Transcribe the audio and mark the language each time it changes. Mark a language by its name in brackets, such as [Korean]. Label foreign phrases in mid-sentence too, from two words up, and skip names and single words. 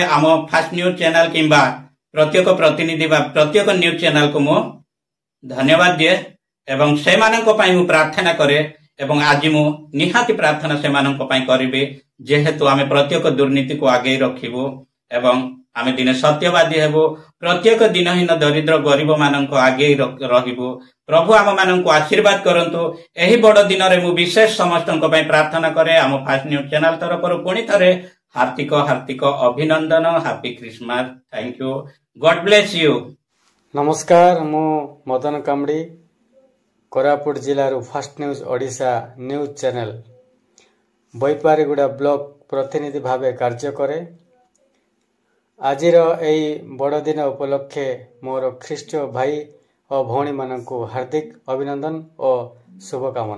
[Odia] ଆମ ଫାଷ୍ଟ ନ୍ୟୁଜ ଚ୍ୟାନେଲ କିମ୍ବା ପ୍ରତ୍ୟେକ ପ୍ରତିନିଧି ବା ପ୍ରତ୍ୟେକ [English] news channel [Odia] କୁ ମୁ ଧନ୍ୟବାଦ ଦିଏ ଏବଂ ସେ ମାନଙ୍କ ପାଇଁ ମୁ ପ୍ରାର୍ଥନା କରେ ଏବଂ ଆଜି ମୁ ନିହାତି ପ୍ରାର୍ଥନା ସେ ମାନଙ୍କ ପାଇଁ କରିବି ଯେହେତୁ ଆମେ ପ୍ରତ୍ୟେକ ଦୁର୍ନୀତି କୁ ଆଗେ ରଖିବୁ ଏବଂ ଆମେ ଦିନେ ସତ୍ୟବାଦୀ ହେବୁ। ପ୍ରତ୍ୟେକ ଦୀନହୀନ ଦରିଦ୍ର ଗରିବ ମାନଙ୍କ ଆଗେ ରହିବୁ। ପ୍ରଭୁ ଆମ ମାନଙ୍କ ଆଶୀର୍ବାଦ କରନ୍ତୁ। ଏହି ବଡ଼ ଦିନ ରେ ମୁ ବିଶେଷ ସମସ୍ତ ପାଇଁ ପ୍ରାର୍ଥନା କରେ। ଆମ ଫାଷ୍ଟ ନ୍ୟୁଜ ଚ୍ୟାନେଲ ତରଫ ପୁଣି ଥରେ ହାର୍ଦ୍ଦିକ ହାର୍ଦ୍ଦିକ ଅଭିନନ୍ଦନ। [English] Happy Christmas. Thank you. God bless you. [Odia] ନମସ୍କାର, ମୁ ମଦନ କାମଡ଼ି କୋରାପୁଟ ଜିଲ୍ଲାର ଫାଷ୍ଟ ନ୍ୟୁଜ ଓଡ଼ିଶା ନ୍ୟୁଜ ଚ୍ୟାନେଲ ବୈପାରୀଗୁଡ଼ା ବ୍ଲକ ପ୍ରତିନିଧି ଭାବେ କାର୍ଯ୍ୟ କରେ। ଆଜିର ଏଇ ବଡ଼ ଦିନ ଉପଲକ୍ଷେ ମୋର ଖ୍ରୀଷ୍ଟ ଭାଇ ଓ ଭଉଣୀ ମାନଙ୍କୁ ହାର୍ଦ୍ଦିକ ଅଭିନନ୍ଦନ ଓ ଶୁଭକାମନା।